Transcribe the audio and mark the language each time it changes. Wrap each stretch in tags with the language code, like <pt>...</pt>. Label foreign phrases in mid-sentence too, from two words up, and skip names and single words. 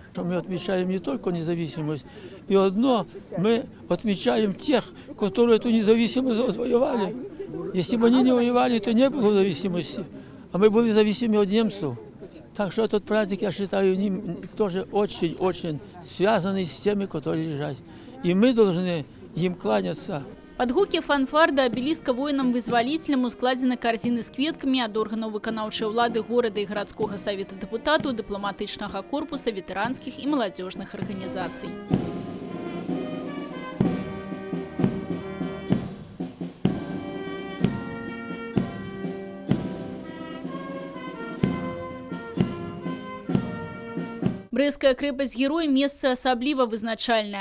<ru>Мы отмечаем не только независимость, и одно мы отмечаем тех, которые эту независимость отвоевали. Если бы они не воевали, то не было зависимости, а мы были зависимы от немцев. Так что этот праздник, я считаю, тоже очень-очень связанный с теми, которые лежат. И мы должны им кланяться.</ru> <be>Под гукі фанфар да абеліска воінам-вызваліцелям ускладзены карзіны з кветкамі ад органаў выканаўчай улады горада і гарадскога савета дэпутатаў, дыпламатычнага корпуса, ветэранскіх і маладзёжных арганізацый. Брэсцкая крэпасць-герой – месца асабліва вызначальнае.</be>